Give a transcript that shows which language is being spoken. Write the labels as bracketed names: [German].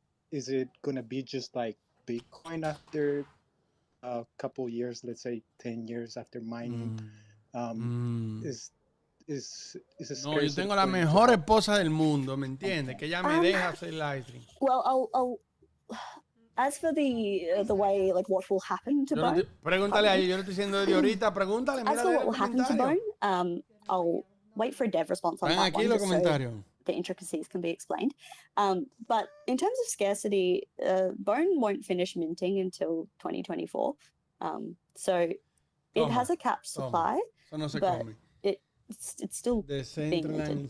[English] Is it going to be just like Bitcoin after a couple years, let's say 10 years after mining? [Spanish] No, yo tengo la mejor esposa del mundo, ¿me entiendes? Que ella me deja hacer live stream. [English] Well, I'll as for the way, like, what will happen to Bone. [Spanish] Pregúntale a ella, yo le estoy diciendo de ahorita, pregúntale. [English] As for what will happen to Bone, I'll wait for a dev response on that one, just so the intricacies can be explained. But in terms of scarcity, Bone won't finish minting until 2024. So it has a capped supply, but it's still being minted.